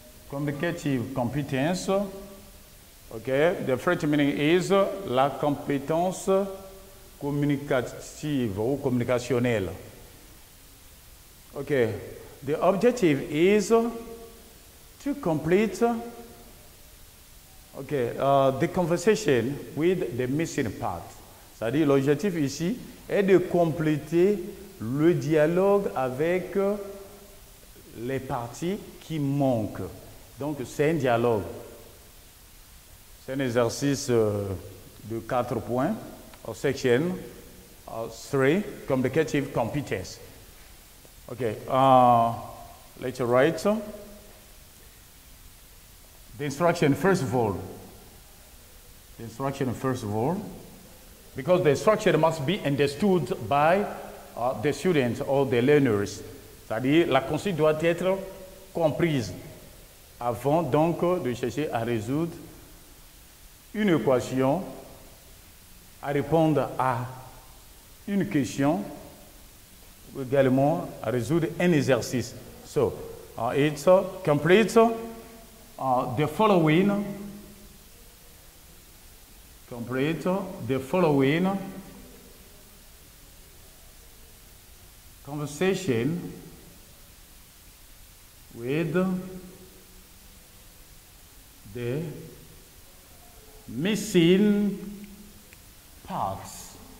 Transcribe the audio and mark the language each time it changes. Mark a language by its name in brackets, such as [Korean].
[English] Communicative competence. Okay, the first meaning is [French] la compétence communicative ou communicationnelle. [English] Okay, the objective is to complete the conversation with the missing part. [French] C'est-à-dire l'objectif ici est de compléter le dialogue avec les parties qui manquent. Donc c'est un dialogue. C'est un exercice de 4 points. [English] Section 3, communicative competence. Okay, let's write the instruction first of all. The instruction first of all, because the instruction must be understood by the students or the learners. [French] C'est-à-dire, la consigne doit être comprise avant donc de chercher à résoudre une équation à répondre à une question ou également à résoudre un exercice. [English] So, it's complete the following. Complete the following conversation with the missing parts.